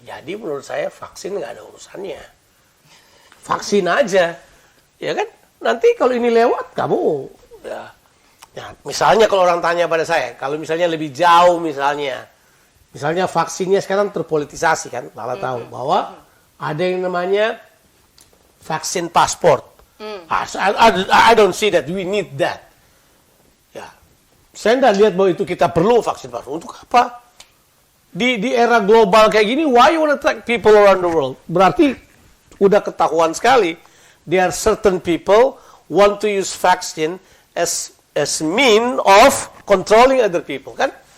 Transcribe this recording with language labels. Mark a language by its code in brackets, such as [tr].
[id] Jadi menurut saya vaksin nggak ada urusannya. Vaksin aja. Ya kan? Nanti kalau ini lewat, kamu... Ya, misalnya kalau orang tanya pada saya, kalau misalnya lebih jauh misalnya vaksinnya sekarang terpolitisasi kan. Lala tahu bahwa ada yang namanya vaksin pasport. [en] I don't see that we need that. [id] Ya, saya tidak lihat bahwa itu kita perlu vaksin pasport. Untuk apa? Di era global kayak gini, [en] why you want to track people around the world? [id] Berarti udah ketahuan sekali. [en] There are certain people want to use vaccine as mean of controlling other people, kan?